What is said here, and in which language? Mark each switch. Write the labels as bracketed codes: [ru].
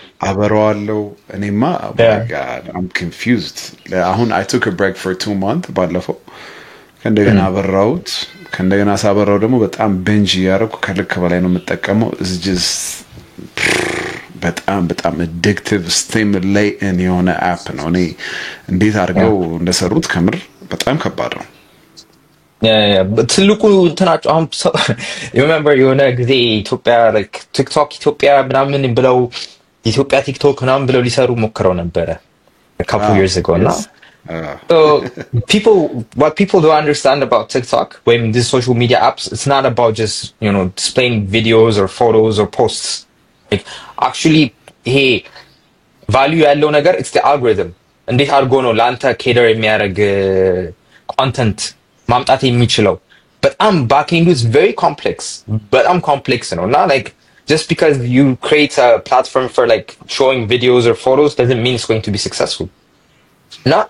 [am] አበረዋለሁ እኔማ [en] my god I'm confused. [am] አሁን [en] I took a break for 2 months [am] ባለፈው ከእንደገና አበራሁት ከእንደገና ሳበራው ደግሞ በጣም binge ያደረኩ ከልክ በላይ ነው የምጠቀመው is just በጣም addictive stimulating የሆነ አፕ ነው እኔ እንዴት አድርገው እንደሰሩት ከምር በጣም ከባድ ነው ትልቁ እንትናቸው አሁን you remember የሆነ ጊዜ ኢትዮጵያ like TikTok ኢትዮጵያ ምናምን ብለው ኢትዮጵያ TikTok ምናምን ብለው ሊሰሩ ሞክረው ነበረ [en] a couple years ago now so what people don't understand about TikTok when these social media apps it's not about just you know displaying videos or photos or posts like actually hey value ያለው ነገር it's the algorithm [am] እንዴት አድርጎ ነው ላንተ [en] cater የሚያደርግ content [am] ማምጣት የሚችለው በጣም [en] back end is very complex ነው እና like just because you create a platform for like showing videos or photos doesn't mean it's going to be successful no